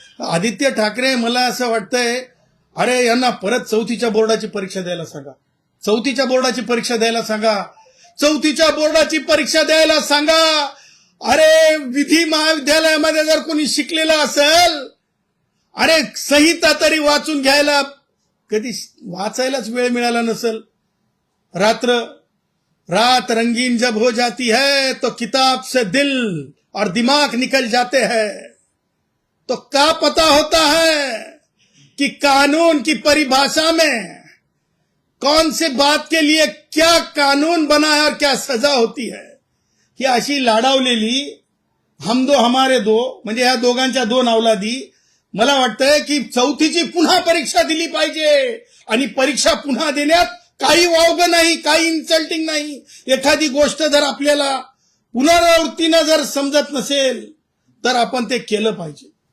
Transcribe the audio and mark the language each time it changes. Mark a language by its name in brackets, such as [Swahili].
[Marathi] आदित्य ठाकरे, मला असं वाटतंय, अरे यांना परत 4थीच्या बोर्डाची परीक्षा द्यायला सांगा, 4थीच्या बोर्डाची परीक्षा द्यायला सांगा, 4थीच्या बोर्डाची परीक्षा द्यायला सांगा. अरे विधी महाविद्यालयामध्ये जर कोणी शिकलेलं असेल, अरे संहिता तरी वाचून घ्यायला कधी वाचायलाच वेळ मिळाला नसेल. [Hindi] रात रंगीन जब हो जाती है तो किताब से दिल और दिमाग निकल जाते हैं, तो क्या पता होता है कि कानून की परिभाषा में कौन से बात के लिए क्या कानून बना है और क्या सजा होती है. [Marathi] ही अशी लाडावलेली [Hindi] हम दो हमारे दो [Marathi] म्हणजे ह्या दोघांच्या 2 अवलादी, मला वाटतंय की 4थीची पुन्हा परीक्षा दिली पाहिजे. आणि परीक्षा पुन्हा देण्यात काही वावगं नाही, काही इन्सल्टिंग नाही. एखादी गोष्ट जर आपल्याला पुनरावृत्तीनं जर समजत नसेल तर आपण ते केलं पाहिजे.